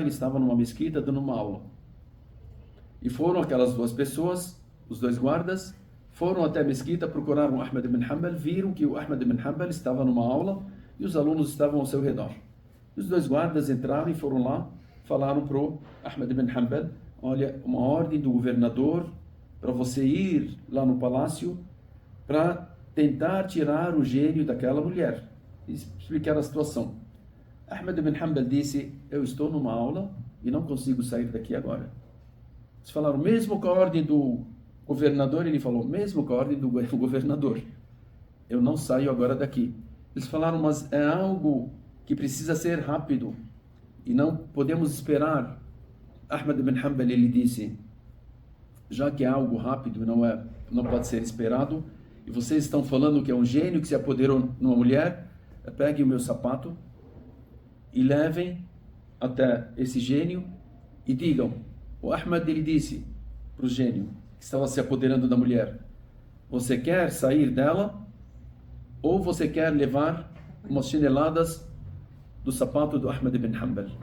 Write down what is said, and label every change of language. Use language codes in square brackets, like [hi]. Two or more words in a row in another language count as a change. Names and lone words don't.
[pt] Ele estava numa mesquita dando uma aula. E foram aquelas 2 pessoas, os 2 guardas, foram até a mesquita, procuraram o Ahmad ibn Hanbal, viram que o Ahmad ibn Hanbal estava numa aula e os alunos estavam ao seu redor. Os 2 guardas entraram e foram lá, falaram para o Ahmad ibn Hanbal: olha, uma ordem do governador para você ir lá no palácio para tentar tirar o gênio daquela mulher. E explicaram a situação. Ahmad ibn Hanbal disse: eu estou numa aula e não consigo sair daqui agora. Eles falaram: mesmo com a ordem do governador? Ele falou: mesmo com a ordem do governador, eu não saio agora daqui. Eles falaram: mas é algo que precisa ser rápido e não podemos esperar. Ahmad ibn Hanbal, ele disse: já que é algo rápido, não pode ser esperado, e vocês estão falando que é um gênio que se apoderou numa mulher, peguem o meu sapato e levem até esse gênio e digam: o Ahmad, ele disse para o gênio que estava se apoderando da mulher: você quer sair dela ou você quer levar umas chineladas do sapato do Ahmad ibn Hanbal?